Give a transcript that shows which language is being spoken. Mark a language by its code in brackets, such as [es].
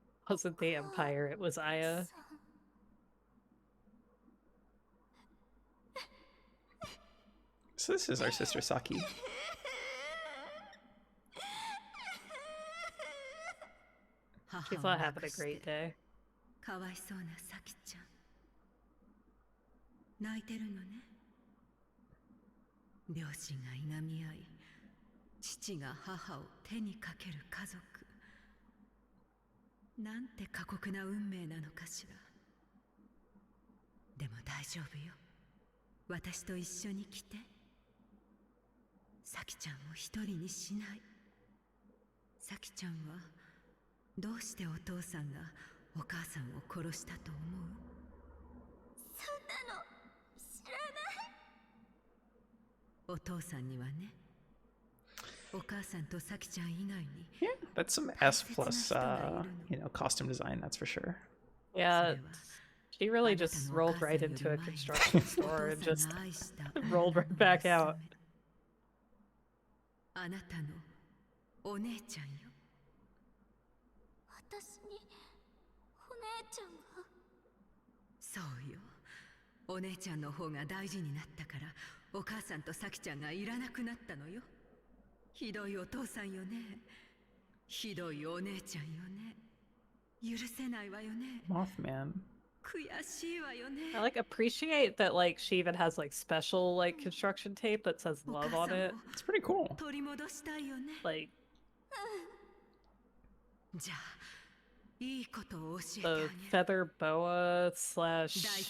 [en] Wasn't the Empire, it was Aya. So this is our sister Saki. She's not having a great day. [ja] かわいそうなさきちゃん。泣いてるのね。両親がいがみ合い、父が母を手にかける家族。なんて過酷な運命なのかしら。でも大丈夫よ。私と一緒に来て。さきちゃんを一人にしない。さきちゃんはどうしてお父さんがお母さんを殺したと思う？そんなの知らない。お父さんにはね、お母さんとさきちゃん以外に。 [en] Yeah, that's some S plus, costume design, that's for sure. Yeah, she really just rolled right into a construction store and just rolled right back out. [ja] あなたのお姉ちゃんよ。私にお姉ちゃんが。そうよ。お姉ちゃんの方が大事になったからお母さんとさきちゃんがいらなくなったのよ。ひどいお父さんよね。ひどいお姉ちゃんよね。許せないわよね。 [en] Mothman. [ja] 悔しいわよね。 [en] I appreciate that she even has special construction tape that says love on it. It's pretty cool. [ja] 取り戻したいよね。 [en] Like, [ja] じゃあ [en] The feather boa slash.